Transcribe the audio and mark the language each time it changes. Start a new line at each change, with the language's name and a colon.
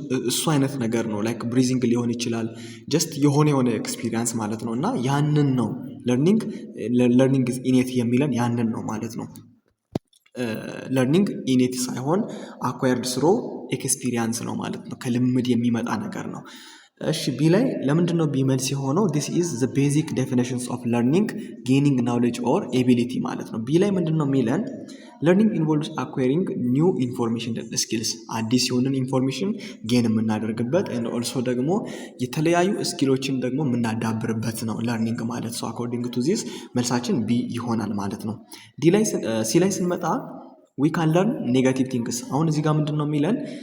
Amharic: እሱ አይነት ነገር ነው። ላይክ ብሪዚንግ ሊሆን ይችላል። ጀስት የሆነ ኤክስፒሪየንስ ማለት ነው። እና ያንን ነው ለርኒንግ ኢኔት የሚለን ያንን ነው ማለት ነው። ለርኒንግ ኢኔት ሳይሆን አኳየርድ ስሮ ኤክስፒሪየንስ ነው ማለት ነው። ከልምድ የሚመጣ ነገር ነው። እሺ ቢ ላይ ለምንድነው ቢ መልስ የሆነው?
English: this is the basic definitions of learning, gaining knowledge or ability
Amharic: ማለት ነው። ቢ ላይ ምንድነው የሚለን?
English: learning involves acquiring new information and skills።
Amharic: አዲስ የሆነን ኢንፎርሜሽን ጌን የምናደርግበት and also ደግሞ የተለያዩ ስኪሎችን ደግሞ የምናዳብርበት ነው ለርኒንግ ማለት ነው። according to this መልሳችን ቢ ይሆናል ማለት ነው። ሲ ላይ ስንመጣ
English: we can learn negative things።
Amharic: አሁን እዚህ ጋር ምንድነው የሚለን?